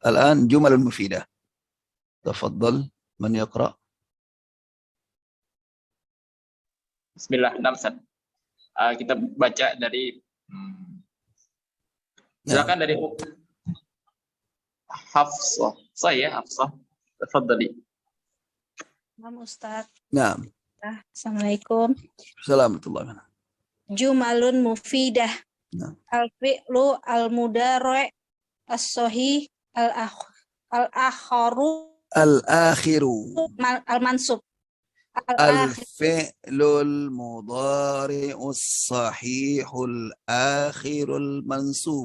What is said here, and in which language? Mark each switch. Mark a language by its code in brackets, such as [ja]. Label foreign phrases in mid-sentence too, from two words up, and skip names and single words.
[ar] الآن جمل المفيدة. تفضل، من يقرأ? Bismillah, Ustaz. [id] Kita baca dari silakan dari Hafsah. Hafsah. [ar] Tafadhali. نعم أستاذ. Naam. Assalamualaikum. Assalamualaikum. جمل مفيدة. Naam. الفعل المضارع الصحيح الآخر المنصوب. الفعل المضارع الصحيح الآخر المنصوب.